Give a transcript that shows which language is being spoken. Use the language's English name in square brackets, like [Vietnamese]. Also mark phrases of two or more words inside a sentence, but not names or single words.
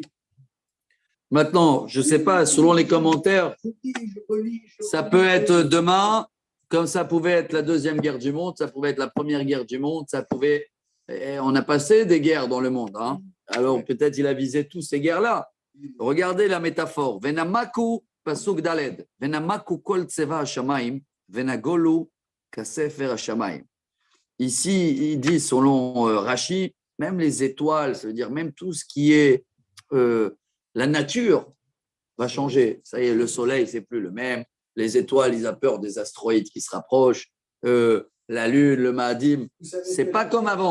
[French] Maintenant, je ne sais pas, selon les commentaires, ça peut être demain, comme ça pouvait être la 2e guerre du monde, ça pouvait être la 1re guerre du monde, ça pouvait. On a passé des guerres dans le monde. Alors peut-être il a visé toutes ces guerres-là. Regardez la métaphore. [Hebrew] ונמקו פסוק ד. ונמקו כל צבא השמים ונגלו כספר השמים. [French] Ici, il dit, selon Rashi, même les étoiles, ça veut dire même tout ce qui est la nature va changer. Ça y est, le soleil, c'est plus le même. Les étoiles, ils ont peur des astéroïdes qui se rapprochent. La lune, le Mahadim, c'est pas comme avant.